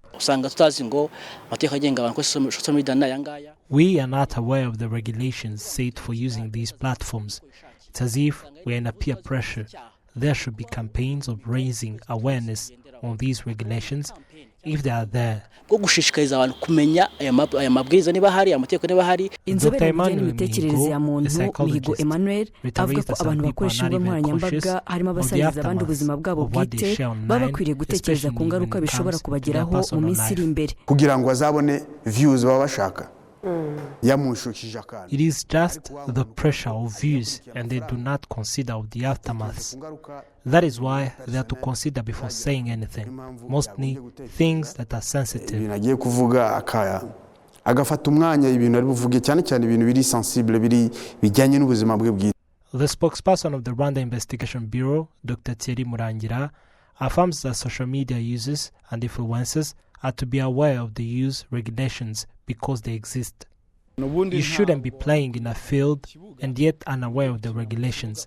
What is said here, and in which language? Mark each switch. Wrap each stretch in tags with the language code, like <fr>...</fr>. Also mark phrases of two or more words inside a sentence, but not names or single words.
<en>We are not aware of the regulations set for using these platforms. It's as if we are in a peer pressure. There should be campaigns of raising awareness on these regulations if they are there.</en> <rw>Inzobere mu by'imitekerereze ya muntu Mihigo Emmanuel avuga ko abantu bakoresha imbuga nkoranyambaga harimo abasariza abandi ubuzima bwabo bwite baba bakwiriye gutekereza ku ngaruka bishobora kubageraho mu minsi iri imbere kugira ngo azabone views baba bashaka.</rw> <en>It is just the pressure of views, and they do not consider the aftermaths. That is why they have to consider before saying anything, mostly things that are sensitive.</en> <rw>agafata umwanya ibintu ari buvuge cyane cyane ibintu biri sensible biri bijyanye n'ubuzima bwe bwite.</rw> <en>The spokesperson of the Rwanda Investigation Bureau, Dr. Thierry Murangira, affirms that social media users and influencers are to be aware of the use regulations because they exist. You shouldn't be playing in a field and yet unaware of the regulations.</en>